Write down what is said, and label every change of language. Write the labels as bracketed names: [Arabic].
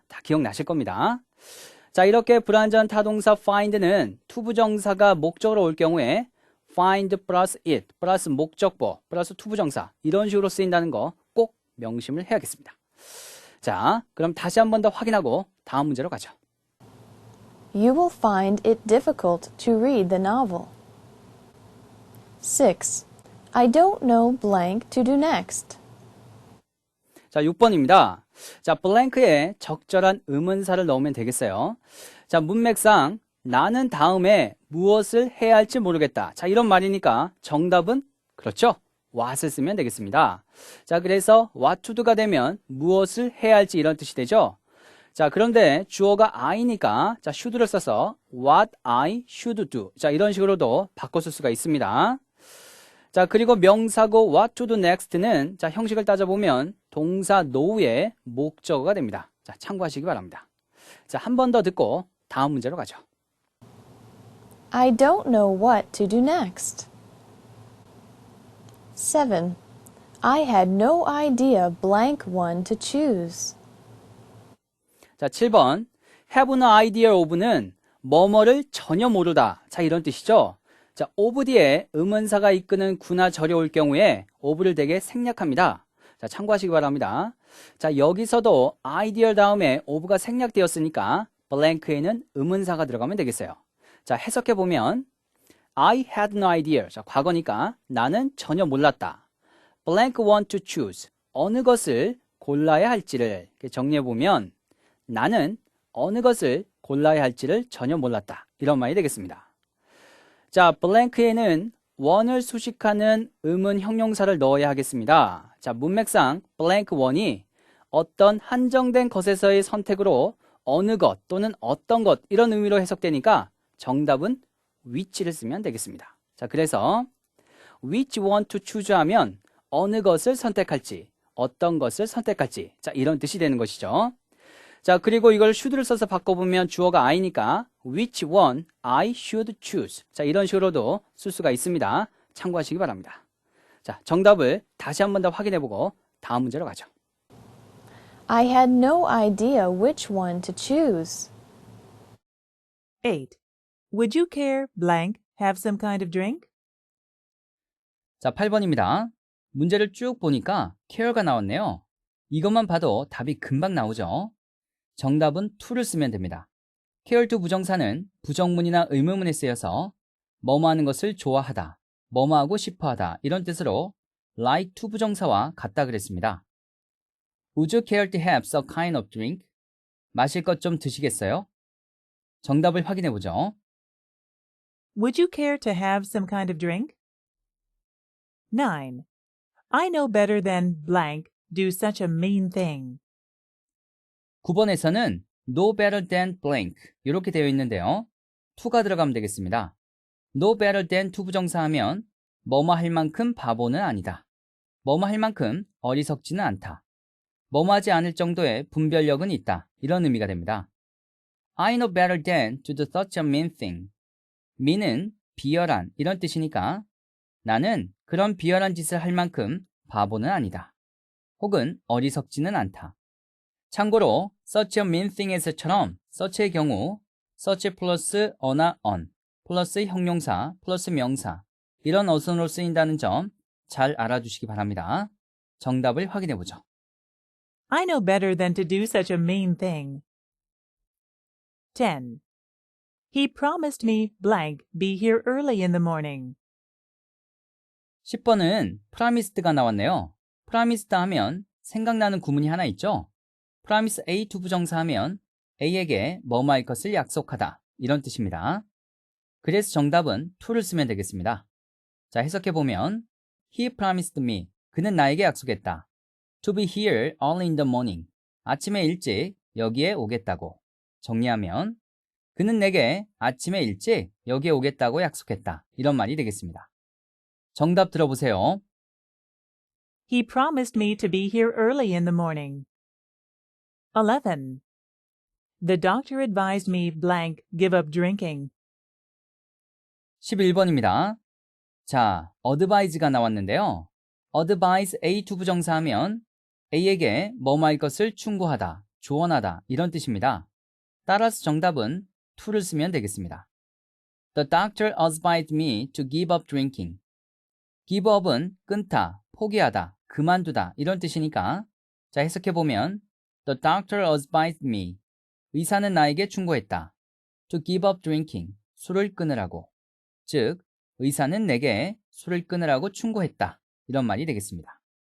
[Korean] 다 기억나실 겁니다. 자, 이렇게 불완전 타동사 find는 투부정사가 목적으로 올 경우에 find 플러스 it 플러스 목적보 플러스 투부정사 이런 식으로 쓰인다는 거 꼭 명심을 해야겠습니다. 자, 그럼 다시 한 번 더 확인하고 다음 문제로 가죠. [English] You will find it difficult to read the novel. 6. I don't know blank to do next. [Korean] 자, 6번입니다. 자, blank에 적절한 의문사를 넣으면 되겠어요. 자, 문맥상 나는 다음에 무엇을 해야 할지 모르겠다. 자, 이런 말이니까 정답은 그렇죠. [English] what을 쓰면 [Korean] 되겠습니다. 자, 그래서 [English] what to do가 [Korean] 되면 무엇을 해야 할지 이런 뜻이 되죠. 자, 그런데 주어가 I니까 자, should를 써서 [English] what I should do. [Korean] 자, 이런 식으로도 바꿔 쓸 수가 있습니다. 자, 그리고 명사고 [English] what to do next는 [Korean] 자, 형식을 따져보면 동사 know의 목적어가 됩니다. 자, 참고하시기 바랍니다. 자, 한 번 더 듣고 다음 문제로 가죠. [English] I don't know what to do next. 7. I had no idea blank one to choose. [Korean] 자, 7번. [English] have no idea of는 [Korean] 뭐뭐를 전혀 모르다. 자, 이런 뜻이죠. 자, of 뒤에 의문사가 이끄는 구나 절이 올 경우에 of를 되게 생략합니다. 자, 참고하시기 바랍니다. 자, 여기서도 idea 다음에 of가 생략되었으니까 blank에는 의문사가 들어가면 되겠어요. 자, 해석해보면 [English] I had no idea. [Korean] 자, 과거니까 나는 전혀 몰랐다. [English] blank want to choose. [Korean] 어느 것을 골라야 할지를 이렇게 정리해보면 나는 어느 것을 골라야 할지를 전혀 몰랐다. 이런 말이 되겠습니다. 자, blank에는 one을 수식하는 의문 형용사를 넣어야 하겠습니다. 자, 문맥상 blank one이 어떤 한정된 것에서의 선택으로 어느 것 또는 어떤 것 이런 의미로 해석되니까 정답은 which를 쓰면 되겠습니다. 자, 그래서 [English] which one to choose [Korean] 하면 어느 것을 선택할지, 어떤 것을 선택할지, 자, 이런 뜻이 되는 것이죠. 자, 그리고 이걸 should를 써서 바꿔보면 주어가 I니까 [English] which one I should choose. [Korean] 자, 이런 식으로도 쓸 수가 있습니다. 참고하시기 바랍니다. 자, 정답을 다시 한 번 더 확인해보고 다음 문제로 가죠. [English] I had no idea which one to choose. 8. Would you care blank have some kind of drink? [Korean] 자, 8번입니다. 문제를 쭉 보니까 care가 나왔네요. 이것만 봐도 답이 금방 나오죠. 정답은 to를 쓰면 됩니다. care to 부정사는 부정문이나 의문문에 쓰여서 뭐뭐 하는 것을 좋아하다, 뭐뭐 하고 싶어하다 이런 뜻으로 like to 부정사와 같다 그랬습니다. [English] Would you care to have some kind of drink? [Korean] 마실 것 좀 드시겠어요? 정답을 확인해 보죠. [English] Would you care to have some kind of drink? 9. I know better than blank do such a mean thing. [Korean] 9번에서는 [English] no better than blank [Korean] 이렇게 되어 있는데요. to가 들어가면 되겠습니다. [English] no better than to [Korean] 부정사 하면 뭐뭐 할 만큼 바보는 아니다. 뭐뭐 할 만큼 어리석지는 않다. 뭐뭐 하지 않을 정도의 분별력은 있다. 이런 의미가 됩니다. [English] I know better than to do such a mean thing. [Korean] mean은 비열한 이런 뜻이니까 나는 그런 비열한 짓을 할 만큼 바보는 아니다. 혹은 어리석지는 않다. 참고로 [English] such a mean thing에서처럼 [Korean] such의 경우 such 플러스 a나 on 플러스 형용사 플러스 명사 이런 어순으로 쓰인다는 점 잘 알아두시기 바랍니다. 정답을 확인해 보죠. [English] I know better than to do such a mean thing. 10. He promised me blank be here early in the morning. [Korean] 10번은 promised가 나왔네요. promised 하면 생각나는 구문이 하나 있죠. promise A to 부정사 하면 A에게 뭐뭐 할 것을 약속하다 이런 뜻입니다. 그래서 정답은 to를 쓰면 되겠습니다. 자, 해석해보면 [English] He promised me. [Korean] 그는 나에게 약속했다. [English] To be here early in the morning. [Korean] 아침에 일찍 여기에 오겠다고. 정리하면 그는 내게 아침에 일찍 여기에 오겠다고 약속했다. 이런 말이 되겠습니다. 정답 들어보세요. [English] He promised me to be here early in the morning. 11. The doctor advised me blank give up drinking. [Korean] 11번입니다. 자, advise가 나왔는데요. advise A to 부정사 하면 A에게 뭐뭐 할 것을 충고하다, 조언하다 이런 뜻입니다. 따라서 정답은 to를 쓰면 되겠습니다. [English] The doctor advised me to give up drinking. [Korean] give up은 끊다, 포기하다, 그만두다 이런 뜻이니까 자, 해석해보면 [English] The doctor advised me. [Korean] 의사는 나에게 충고했다. [English] To give up drinking. [Korean] 술을 끊으라고. 즉, 의사는 내게 술을 끊으라고 충고했다. 이런 말이 되겠습니다.